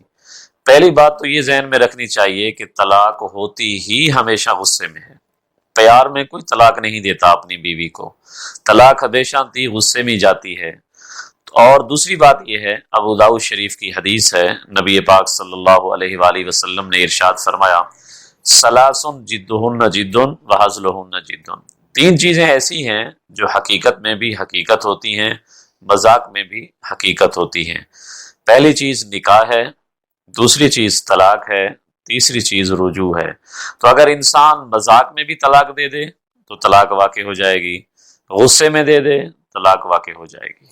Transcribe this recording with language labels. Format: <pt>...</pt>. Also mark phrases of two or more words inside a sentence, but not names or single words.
<ur>پہلی بات تو یہ ذہن میں رکھنی چاہیے کہ طلاق ہوتی ہی ہمیشہ غصے میں ہے۔ پیار میں کوئی طلاق نہیں دیتا اپنی بیوی کو، طلاق ہمیشہ دی غصے میں جاتی ہے۔ اور دوسری بات یہ ہے، ابو داؤد شریف کی حدیث ہے، نبی پاک</ur> <ar>صلی اللہ علیہ وآلہ وسلم</ar> <ur>نے ارشاد فرمایا،</ur> <ar>ثلاث جدهن جد وهزلهن جد.</ar> <ur>تین چیزیں ایسی ہیں جو حقیقت میں بھی حقیقت ہوتی ہیں، مذاق میں بھی حقیقت ہوتی ہیں. پہلی چیز نکاح ہے، دوسری چیز طلاق ہے، تیسری چیز رجوع ہے. تو اگر انسان مذاق میں بھی طلاق دے دے تو طلاق واقعی ہو جائے گی، غصے میں دے دے طلاق واقعی ہو جائے گی.</ur>